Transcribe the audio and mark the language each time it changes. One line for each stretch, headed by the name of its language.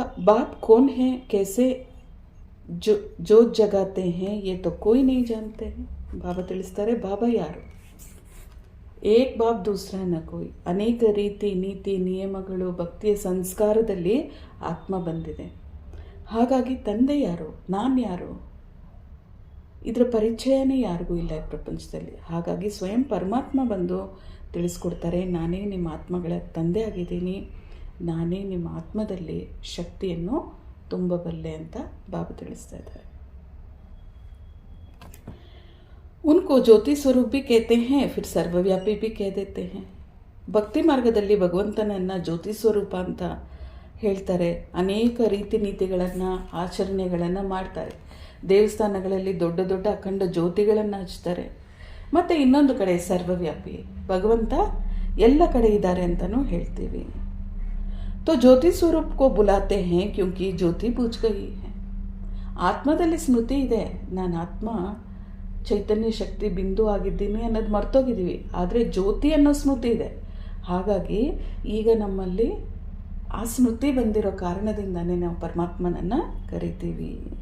Hindi: बाप कौन है, कैसे जोत जगाते हैं, ये तो कोई नहीं जानते हैं.
Kannada: ಬಾಬಾ ತಿಳಿಸ್ತಾರೆ, ಬಾಬಾ ಯಾರು,
Hindi: ಏಕ್ ಬಾಪ್ ದೂಸರಾ ನ ಕೋಯಿ.
Kannada: ಅನೇಕ ರೀತಿ ನೀತಿ ನಿಯಮಗಳು ಭಕ್ತಿಯ ಸಂಸ್ಕಾರದಲ್ಲಿ ಆತ್ಮ ಬಂದಿದೆ. ಹಾಗಾಗಿ ತಂದೆ ಯಾರು, ನಾನು ಯಾರು, ಇದರ ಪರಿಚಯನೇ ಯಾರಿಗೂ ಇಲ್ಲ ಈ ಪ್ರಪಂಚದಲ್ಲಿ. ಹಾಗಾಗಿ ಸ್ವಯಂ ಪರಮಾತ್ಮ ಬಂದು ತಿಳಿಸ್ಕೊಡ್ತಾರೆ, ನಾನೇ ನಿಮ್ಮ ಆತ್ಮಗಳ ತಂದೆ ಆಗಿದ್ದೀನಿ, ನಾನೇ ನಿಮ್ಮ ಆತ್ಮದಲ್ಲಿ ಶಕ್ತಿಯನ್ನು ತುಂಬಬಲ್ಲೆ ಅಂತ ಬಾಬಾ ತಿಳಿಸ್ತಾ ಇದ್ದಾರೆ.
Hindi: उनको ज्योति स्वरूप भी कहते हैं, फिर सर्वव्यापी भी कह देते हैं.
Kannada: ಭಕ್ತಿ ಮಾರ್ಗದಲ್ಲಿ ಭಗವಂತನನ್ನು ಜ್ಯೋತಿ ಸ್ವರೂಪ ಅಂತ ಹೇಳ್ತಾರೆ. ಅನೇಕ ರೀತಿ ನೀತಿಗಳನ್ನು ಆಚರಣೆಗಳನ್ನು ಮಾಡ್ತಾರೆ. ದೇವಸ್ಥಾನಗಳಲ್ಲಿ ದೊಡ್ಡ ದೊಡ್ಡ ಅಖಂಡ ಜ್ಯೋತಿಗಳನ್ನು ಹಚ್ತಾರೆ. ಮತ್ತು ಇನ್ನೊಂದು ಕಡೆ ಸರ್ವವ್ಯಾಪಿ, ಭಗವಂತ ಎಲ್ಲ ಕಡೆ ಇದ್ದಾರೆ ಅಂತಲೂ ಹೇಳ್ತೀವಿ.
Hindi: तो ज्योति स्वरूप को बुलाते हैं क्योंकि ज्योति बुझ गई है.
Kannada: ಆತ್ಮದಲ್ಲಿ ಸ್ಮೃತಿ ಇದೆ, ನಾನು ಆತ್ಮ ಚೈತನ್ಯ ಶಕ್ತಿ ಬಿಂದು ಆಗಿದ್ದೀನಿ ಅನ್ನೋದು ಮರ್ತೋಗಿದ್ದೀವಿ. ಆದರೆ ಜ್ಯೋತಿ ಅನ್ನೋ ಸ್ಮೃತಿ ಇದೆ. ಹಾಗಾಗಿ ಈಗ ನಮ್ಮಲ್ಲಿ ಆ ಸ್ಮೃತಿ ಬಂದಿರೋ ಕಾರಣದಿಂದನೇ ನಾವು ಪರಮಾತ್ಮನನ್ನು ಕರಿತೀವಿ.